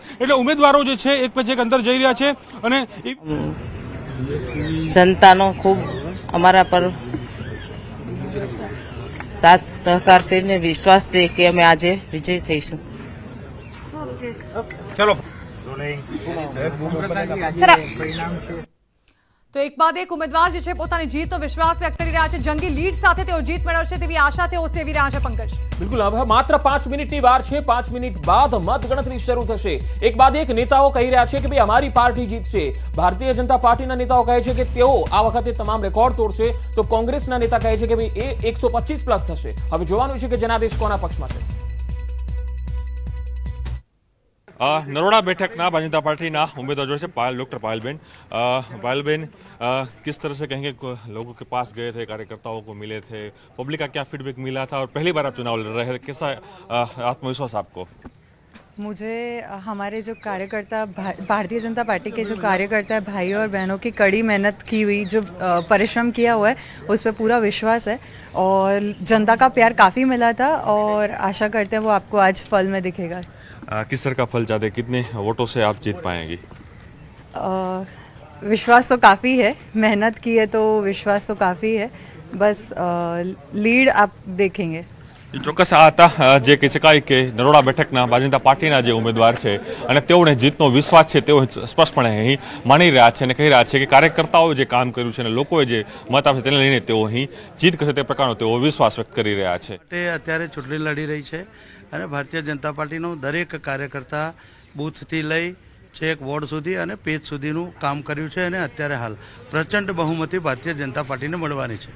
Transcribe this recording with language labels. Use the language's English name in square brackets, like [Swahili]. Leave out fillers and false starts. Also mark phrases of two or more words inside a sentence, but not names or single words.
[Gujarati] એટલે ઉમેદવારો જે છે એક પછી એક અંદર જઈ રહ્યા છે અને જનતાનો ખૂબ અમારા પર સાથ સહકાર છે ને વિશ્વાસ છે કે અમે આજે વિજય થઈશું। ચલો તો એક બાદ એક ઉમેદવાર જે છે પોતાની જીતનો વિશ્વાસ વ્યક્ત કરી રહ્યા છે। જંગી લીડ સાથે તેઓ જીત મેળવશે તેવી આશા તેઓ સેવી રહ્યા છે। पंकज, બિલકુલ હવે માત્ર 5 મિનિટની વાર છે। 5 મિનિટ બાદ મતગણતરી શરૂ થશે। એક બાદ એક નેતાઓ કહી રહ્યા છે કે ભાઈ અમારી પાર્ટી જીતશે। ભારતીય જનતા પાર્ટીના નેતાઓ કહે છે કે તેઓ આ વખતે તમામ રેકોર્ડ તોડશે, તો કોંગ્રેસના નેતા કહે છે કે ભાઈ એ 125 પ્લસ થશે। હવે જોવાનું છે કે જનાદેશ કોના પક્ષમાં છે। [Hindi] नरोड़ा बैठकना भारतीय जनता पार्टी उम्मीदवार जो है डॉक्टर पायलबेन, किस तरह से कहेंगे लोगों के पास गए थे, कार्यकर्ताओं को मिले थे, पब्लिक का क्या फीडबैक मिला था और पहली बार आप चुनाव लड़ रहे थे, कैसा आत्मविश्वास आपको? मुझे हमारे जो कार्यकर्ता भारतीय जनता पार्टी के जो कार्यकर्ता है, भाई और बहनों की कड़ी मेहनत की हुई जो परिश्रम किया हुआ है उस पर पूरा विश्वास है और जनता का प्यार काफ़ी मिला था और आशा करते हैं वो आपको आज फल में दिखेगा। किस तरह का फल चाहते, कितने वोटों से आप जीत पाएंगी? विश्वास तो काफ़ी है, मेहनत की है तो विश्वास तो काफ़ी है, बस लीड आप देखेंगे। [Gujarati] ચોક્કસ આ હતા જે કહી શકાય કે નરોડા બેઠકના ભારતીય જનતા પાર્ટીના જે ઉમેદવાર છે અને તેઓને જીતનો વિશ્વાસ છે તેઓ સ્પષ્ટપણે અહીં માની રહ્યા છે અને કહી રહ્યા છે કે કાર્યકર્તાઓએ જે કામ કર્યું છે અને લોકોએ જે મત આપશે તેને લઈને તેઓ અહીં જીત કરશે તે પ્રકારનો તેઓ વિશ્વાસ વ્યક્ત કરી રહ્યા છે। તે અત્યારે ચૂંટણી લડી રહી છે અને ભારતીય જનતા પાર્ટીનો દરેક કાર્યકર્તા બૂથથી લઈ છેક વોર્ડ સુધી અને પેજ સુધીનું કામ કર્યું છે અને અત્યારે હાલ પ્રચંડ બહુમતી ભારતીય જનતા પાર્ટીને મળવાની છે।